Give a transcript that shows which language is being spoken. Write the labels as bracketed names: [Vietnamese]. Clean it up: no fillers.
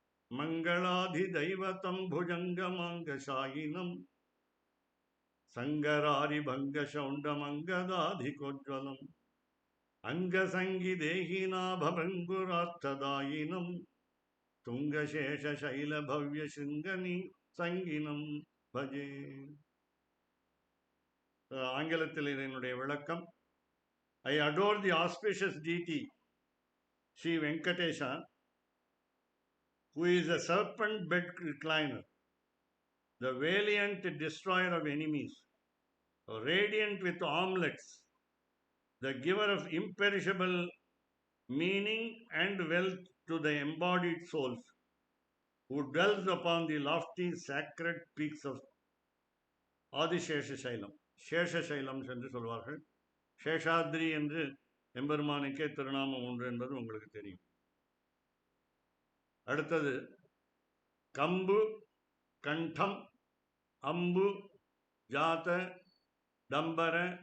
[Sanskrit] மங்களாதி தைவதம் புஜங்கமாங்க சாயினம் சங்கராரி பங்க சௌண்டமங்கதாதிகோஜ்வலம் அங்கசங்கி தேகினாபங்குரார்த்ததாயினம் துங்கசேஷ சைல பவ்ய சிங்கனி சங்கினம் பஜே. [Tamil] ஆங்கிலத்தில் இதனுடைய விளக்கம். [English] I adore the auspicious deity Sri Venkatesha, who is a serpent bed recliner, the valiant destroyer of enemies, radiant with armlets, the giver of imperishable meaning and wealth to the embodied souls, who dwells upon the lofty sacred peaks of Adiseshasailam. [Tamil] சேஷசைலம் என்று சொல்வார்கள். சேஷாத்ரி என்று எம்பெருமானுக்கே திருநாமம் உண்டு என்பது உங்களுக்கு தெரியும். அடுத்தது [Sanskrit] கம்பு கண்டம் அம்பு ஜாத டம்பர